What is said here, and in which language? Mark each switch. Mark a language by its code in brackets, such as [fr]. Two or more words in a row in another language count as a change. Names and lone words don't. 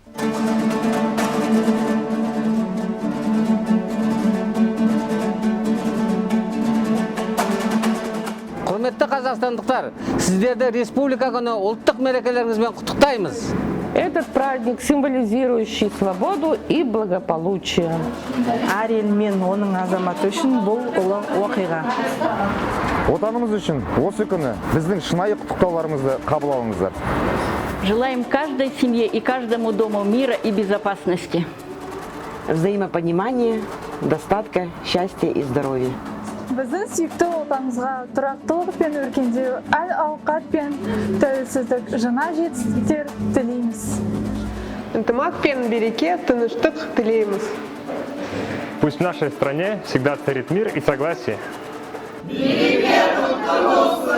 [kk] Құрметті қазақстандықтар, сіздерді республика күні ұлттық мерекелеріңізбен құттықтаймыз. [ru] Этот праздник, символизирующий свободу и благополучие. [kk] Әр ел мен оның азаматы үшін бұл ұлы оқиға. Отанымыз үшін осы күні біздің шынайы құттықтауларымызды қабыл алыңыздар. [ru] Желаем каждой семье и каждому дому мира и безопасности. Взаимопонимания, достатка, счастья и здоровья. [kk] Біздің сүйікті отанымызға тұрақтылық пен өркендеу, әл-ауқат пен тәуелсіздік, жаңа жетістіктер тілейміз. Ынтымақ пен береке, тыныштық тілейміз. [ru] Пусть в нашей стране всегда царит мир и согласие.